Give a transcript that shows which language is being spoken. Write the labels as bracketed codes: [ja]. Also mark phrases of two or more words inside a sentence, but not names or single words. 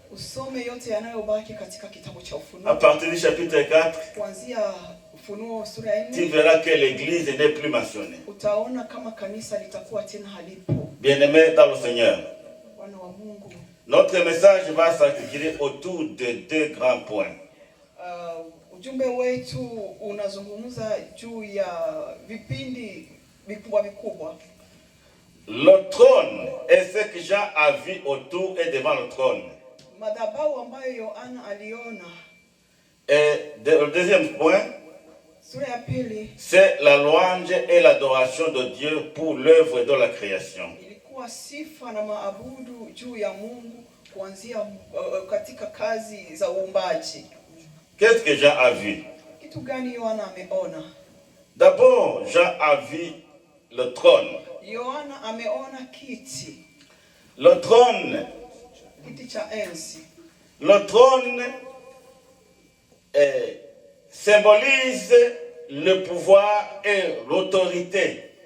[fr] À partir du chapitre 4, tu verras que l'église n'est plus mentionnée. Bien-aimés dans le Seigneur, notre message va s'articuler autour de 2 grands points. [sw] Ujumbe wetu unazungumza juu ya vipindi vikubwa vikubwa. [fr] Le trône est ce que Jean a vu autour et devant le trône. [sw] Madhabahu ambayo Yohana aliona. [fr] Et le deuxième point, [sw] sura ya pili, [fr] c'est la louange et l'adoration de Dieu pour l'œuvre de la création. [sw] Ilikuwa sifa na maabudu juu ya Mungu kuanzia katika kazi za uumbaji. [fr] Qu'est-ce que Jean a vu? D'abord, Jean a vu le trône. Le trône. Le trône symbolise le pouvoir et l'autorité.